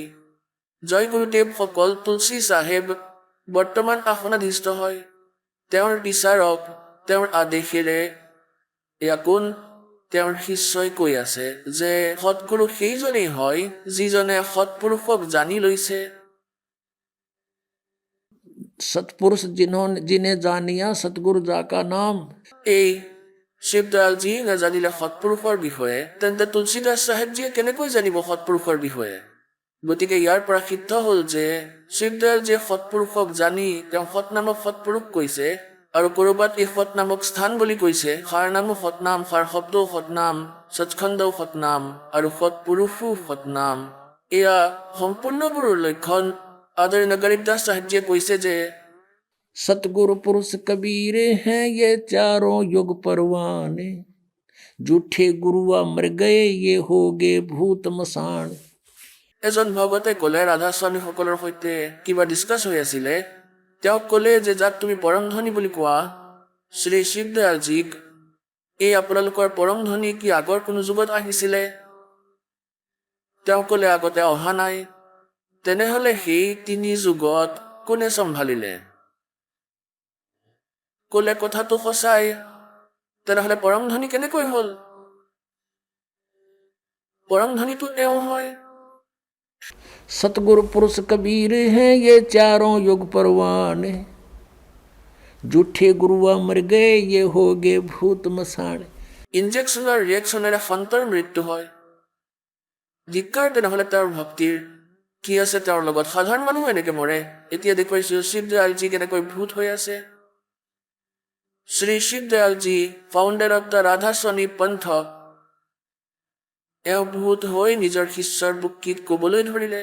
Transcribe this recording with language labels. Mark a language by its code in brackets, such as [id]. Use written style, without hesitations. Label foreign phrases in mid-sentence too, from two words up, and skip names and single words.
[as] জয় গুৰুদেৱ সকল তুলসী চাহেব বৰ্তমান আসনাধীষ্ঠ হয়। তেওঁৰ বিচাৰক, তেওঁৰ আদেশেৰে। এয়া কোন? তেওঁৰ শিষ্যই কৈ আছে যে সৎগুৰু সেইজনেই হয় যিজনে সৎপুৰুষক জানি লৈছে। [hi] सतपुरुष जिन्हें जानिया सतगुरु जा का नाम। [as] এই শিৱদয়ালজী নাজানিলে সৎপুৰুষৰ বিষয়ে, তেন্তে তুলসীদাস চাহেবজীয়ে কেনেকৈ জানিব সৎপুৰুষৰ বিষয়ে? গতিকে ইয়াৰ পৰা সিদ্ধ হ'ল যে শিৱদয়ালজীয়ে সৎপুৰুষক জানি তেওঁ সতনামক সৎপুৰুষ কৈছে। আৰু ক'ৰবাত এই সতনামক স্থান বুলি কৈছে। সাৰ নামো সতনাম, সাৰ শব্দও সতনাম, সৎস্কন্ধও সতনাম আৰু সৎপুৰুষো সতনাম। এয়া সম্পূৰ্ণবোৰৰ লক্ষণ। আদৰণীয় গৰীবদাস চাহেবজীয়ে কৈছে যে [hi] सतगुरु पुरुष कबीरे हैं ये चारों युग परवाने, झूठे गुरुआ मर गए ये हो गे भूत मसान। [as] এজন ভগতে ক'লে, ৰাধা স্বামীসকলৰ সৈতে কিবা ডিছকাছ হৈ আছিলে। তেওঁক ক'লে যে যাক তুমি পৰমধনী বুলি কোৱা, শ্ৰী শিৱদয়ালজীক, এই আপোনালোকৰ পৰমধনী কি আগৰ কোনো যুগত আহিছিলে? তেওঁ ক'লে আগতে অহা নাই। তেনেহ'লে সেই 3 যুগত কোনে চম্ভালিলে? ক'লে কথাটো সঁচাই। তেনেহ'লে পৰম ধনী কেনেকৈ হ'ল? পৰম ধনীটো তেওঁ হয়। [hi] सतगुरु पुरुष कबीर हैं ये चारों युग परवाने, झूठे गुरुआ मर गए ये हो गए भूत मसाणे। [as] ইনজেকশ্যনৰ ৰিয়েকশ্যনেৰে সন্তৰ মৃত্যু হয়। ধিক্কাৰ তেনেহ'লে তেওঁৰ ভক্তিৰ কি আছে তেওঁৰ লগত? সাধাৰণ মানুহ এনেকে মৰে। এতিয়া দেখুৱাইছোঁ শিৱদয়ালজী কেনেকৈ ভূত হৈ আছে। শ্ৰী শিৱদয়ালজী, [en] founder of the [as] ৰাধা স্বামী পন্থ, এওঁ ভূত হৈ নিজৰ শিষ্যৰ বুক্তিত ক'বলৈ ধৰিলে।